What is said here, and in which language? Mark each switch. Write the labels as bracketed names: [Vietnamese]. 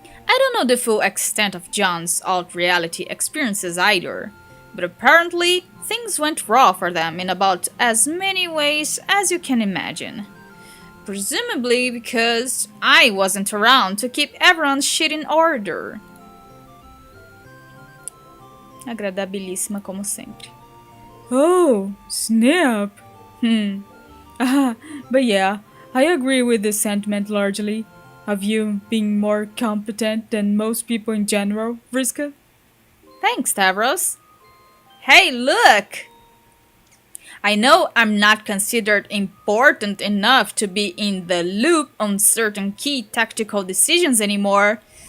[English] I don't know the full extent of John's alt-reality experiences either, but apparently things went raw for them in about as many ways as you can imagine. Presumably because I wasn't around to keep everyone's shit in order. [Portuguese] Agradabilíssima como sempre. [English] Oh, snap! But yeah, I agree with this sentiment largely. Of you being more competent than most people in general, Vriska. Thanks, Stavros. Hey, look! I know I'm not considered important enough to be in the loop on certain key tactical decisions anymore,